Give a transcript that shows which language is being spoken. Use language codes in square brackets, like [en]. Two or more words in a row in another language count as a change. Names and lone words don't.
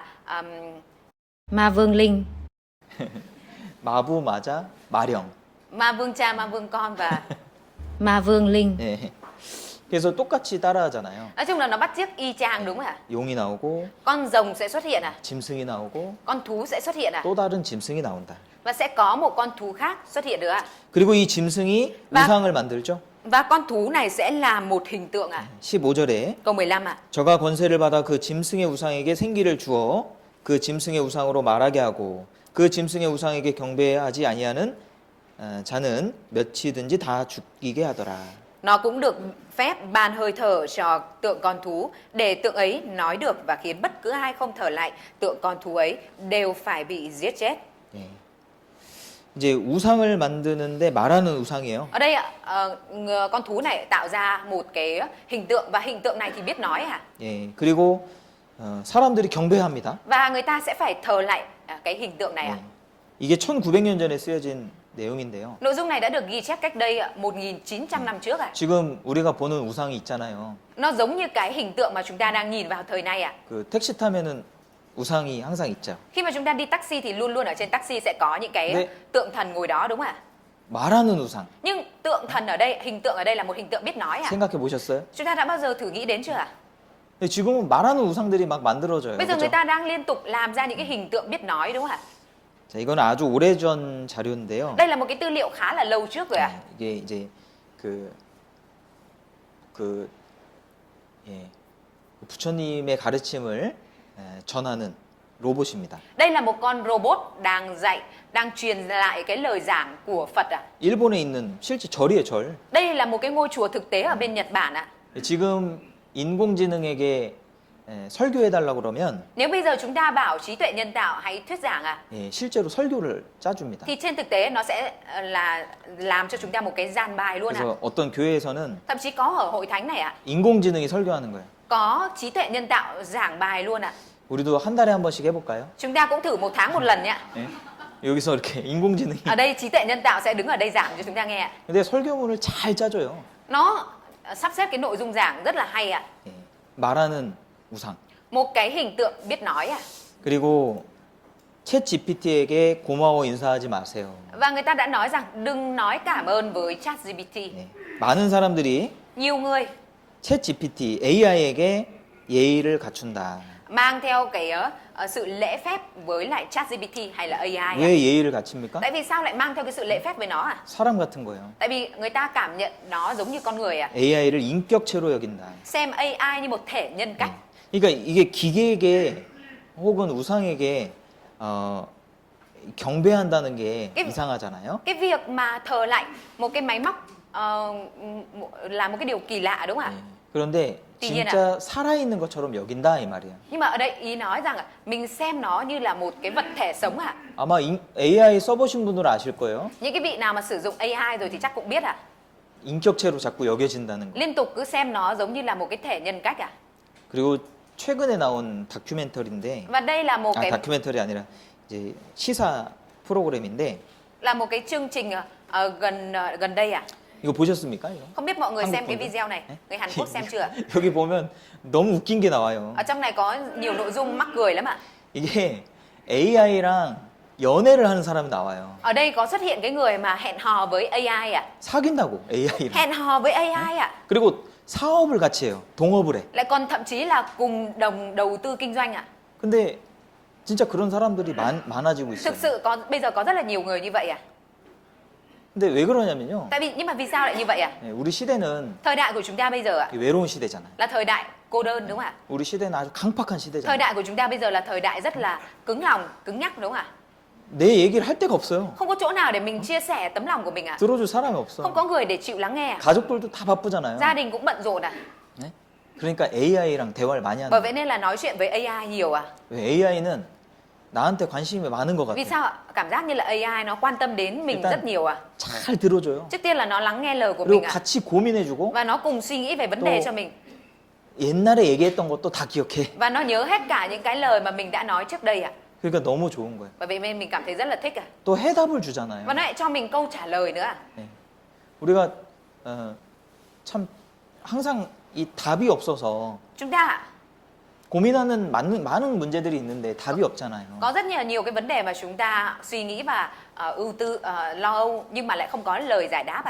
[vi] Ma Vương Linh, [ko] 마부, 마자, 마령. [vi] ma vương cha, ma vương con và Ma Vương Linh. [ko] 예. 그래서 똑같이 따라하잖아요. [vi] nói chung là nó bắt chước y chang đúng không ạ? [ko] 용이 나오고 [vi] Con rồng sẽ xuất hiện à? [ko] 짐승이 나오고 [vi] Con thú sẽ xuất hiện à? [ko] 또 다른 짐승이 나온다. [vi] Và sẽ có một con thú khác xuất hiện nữa ạ. [ko] 그리고 이 짐승이 마- 우상을 만들죠. [vi] Và con thú này sẽ là một hình tượng ạ. [ko] 15절에 [vi] Câu 15 ạ. [ko] 저가 권세를 받아 그 짐승의 우상에게 생기를 주어 그 짐승의 우상으로 말하게 하고 그 짐승의 우상에게 경배하지 아니하는 자는 몇이든지 다 죽이게 하더라. [vi] Nó cũng được phép ban hơi thở cho tượng con thú để tượng ấy nói được và khiến bất cứ ai không thờ lại tượng con thú ấy đều phải bị giết chết. [ko] 예. 이제 우상을 만드는데 말하는 우상이에요. [vi] Ở đây ạ, con thú này tạo ra một cái hình tượng và hình tượng này thì biết nói à. [ko] 예, 그리고 사람들이 경배합니다. [vi] Và người ta sẽ phải thờ lại cái hình tượng này à. [ko] 예. 이게 1900년 전에 쓰여진 내용인데요. [vi] Nội dung này đã được ghi chép cách đây 1900 năm trước à. [ko] 지금 우리가 보는 우상이 있잖아요. [vi] Nó giống như cái hình tượng mà chúng ta đang nhìn vào thời nay à. [ko] 그 택시 타면은 우상이 항상 있죠. [vi] Khi mà chúng ta đi taxi thì luôn luôn ở trên taxi sẽ có những cái [ko] 네. [vi] tượng thần ngồi đó đúng không ạ? [ko] 말하는 우상. [vi] Nhưng tượng thần ở đây, hình tượng ở đây là một hình tượng biết nói à. [ko] 생각해 보셨어요? [vi] Chúng ta đã bao giờ thử nghĩ đến chưa ạ? [ko] 근데 지금은 말하는 우상들이 막 만들어져요. [vi] Bây giờ người [ko] 그죠? [vi] ta đang liên tục làm ra những cái hình tượng biết nói đúng không ạ? [ko] 자, 이건 아주 오래전 자료인데요. [vi] Đây là một cái tư liệu khá là lâu trước rồi ạ. [ko] 이게 이제 그 예, 부처님의 가르침을 전하는 로봇입니다. [vi] Đây là một con robot đang dạy, đang truyền lại cái lời giảng của Phật ạ. [ko] 일본에 있는 실제 절이에요, 절. [vi] Đây là một cái ngôi chùa thực tế ở bên Nhật Bản ạ. [ko] 지금 인공지능에게 설교해달라고 그러면 [vi] Nếu bây giờ chúng ta bảo trí tuệ nhân tạo hãy thuyết giảng ạ, [ko] 예, 실제로 설교를 짜줍니다. [vi] thì trên thực tế nó sẽ là làm cho chúng ta một cái gian bài luôn ạ. [ko] 그래서 어떤 교회에서는 [vi] Thậm chí có ở hội thánh này ạ, [ko] 인공지능이 설교하는 거예요. [vi] có trí tuệ nhân tạo giảng bài luôn ạ. [ko] 우리도 한 달에 한 번씩 해볼까요? [vi] Chúng ta cũng thử một tháng một lần nhé. [ko] 예? 여기서 이렇게 인공지능이 [vi] Ở đây trí tuệ nhân tạo sẽ đứng ở đây giảng cho chúng ta nghe ạ. [ko] 근데 설교문을 잘 짜줘요. [vi] Nó sắp xếp cái nội dung giảng rất là hay ạ. [ko] 예, 말하는 우상. [vi] Một cái hình tượng biết nói ạ. [ko] 그리고 챗 GPT에게 고마워 인사하지 마세요. [vi] Và người ta đã nói rằng đừng nói cảm ơn với ChatGPT. [ko] 예, 많은 사람들이 [vi] Nhiều người [ko] 챗 GPT AI에게 예의를 갖춘다. [vi] mang theo cái sự lễ phép với lại ChatGPT hay là AI ạ. [ko] 왜 예의를 갖춥니까? [vi] Tại vì sao lại mang theo cái sự lễ phép với nó à? [ko] 사람 같은 거예요. [vi] Tại vì người ta cảm nhận nó giống như con người à. [ko] AI를 인격체로 여긴다. [vi] Xem AI như một thể nhân cách. [ko] 그러니까 이게 기계에게 혹은 우상에게 경배한다는 게 [vi] cái- [ko] 이상하잖아요. [vi] Cái việc mà thờ lạnh một cái máy móc là một cái điều kỳ lạ đúng không ạ? [ko] 예. 그런데 [vi] tuy nhiên [ko] 진짜 살아있는 것처럼 여긴다 이 말이에요. [vi] Nhưng mà ở đây ý nói rằng mình xem nó như là một cái vật thể sống ạ. [ko] 아마 AI 써보신 분들은 아실 거예요. [vi] Những cái vị nào mà sử dụng AI rồi thì chắc cũng biết ạ. [ko] 인격체로 자꾸 여겨진다는 거. [vi] Liên tục cứ xem nó giống như là một cái thể nhân cách ạ. [ko] 그리고 최근에 나온 다큐멘터리인데, [vi] Và đây là một cái [ko] 다큐멘터리 아니라 이제 시사 프로그램인데, [vi] chương trình gần đây ạ. [ko] 이거 보셨습니까? 이거? [vi] Không biết mọi người [ko] 한국 [vi] xem cái [ko] 분들? [vi] video này, [ko] 네? [vi] người Hàn Quốc xem chưa ạ? [ko] 여기 보면 너무 웃긴 게 나와요. [vi] Ở trong này có nhiều nội dung mắc cười lắm ạ. [ko] 이게 AI랑 연애를 하는 사람이 나와요. [vi] Ở đây có xuất hiện cái người mà hẹn hò với AI ạ. [ko] 사귄다고 AI랑. [vi] Hẹn hò với AI ạ. [ko] 그리고 사업을 같이 해요. 동업을 해. [vi] Lại còn thậm chí là cùng đồng đầu tư kinh doanh ạ. [ko] 근데 진짜 그런 사람들이 많아지고 있어요. [vi] Thực sự bây giờ có rất là nhiều người như vậy à. [ko] 근데 왜 그러냐면요. [vi] Nhưng mà vì sao lại như vậy à? [ko] 네, 우리 시대는 [vi] Thời đại của chúng ta bây giờ ạ [ko] 외로운 시대잖아요. [vi] là thời đại cô đơn đúng không ạ? [ko] 우리 시대는 아주 강팍한 [vi] Thời [ko] 시대잖아요. [vi] đại của chúng ta bây giờ là thời đại rất là cứng lòng, cứng nhắc đúng không ạ? [ko] 내 얘기를 할 데가 없어요. [vi] Không có chỗ nào để mình chia sẻ tấm lòng của mình ạ. [ko] 들어줄 사람이 없어. [vi] Không có người để chịu lắng nghe ạ. [ko] 가족들도 다 바쁘잖아요. [vi] Gia đình cũng bận rộn ạ. [ko] 네? 그러니까 AI랑 대화를 많이 [vi] Bởi [ko] 하는 [vi] vậy nên là nói chuyện với AI nhiều ạ. [ko] 거예요. AI는 나한테 관심이 많은 것 [vi] Vì [ko] 같아요. [vi] sao ạ? Cảm giác như là AI nó quan tâm đến mình [ko] 일단- [vi] rất nhiều ạ. [ko] 잘 들어줘요. [vi] Trước tiên là nó lắng nghe lời của [ko] 그리고 [vi] mình ạ. [ko] 같이 고민해주고 [vi] Và nó cùng suy nghĩ về vấn đề [ko] 또- [vi] cho mình. [ko] 옛날에 얘기했던 것도 다 기억해. [vi] Và nó nhớ hết cả những cái lời mà mình đã nói trước đây ạ. [ko] 그러니까 너무 좋은 거예요. [vi] Bởi vậy nên mình cảm thấy rất là thích ạ. [ko] 또 해답을 주잖아요. [vi] Và nó lại cho mình câu trả lời nữa ạ. [ko] 네. 우리가 참 항상 이 답이 없어서 [vi] Chúng ta ạ, [ko] 고민하는 많은 문제들이 있는데 답이 없잖아요. [vi] có rất nhiều cái vấn đề mà chúng ta suy nghĩ và lo âu nhưng mà lại không có lời giải đáp ạ.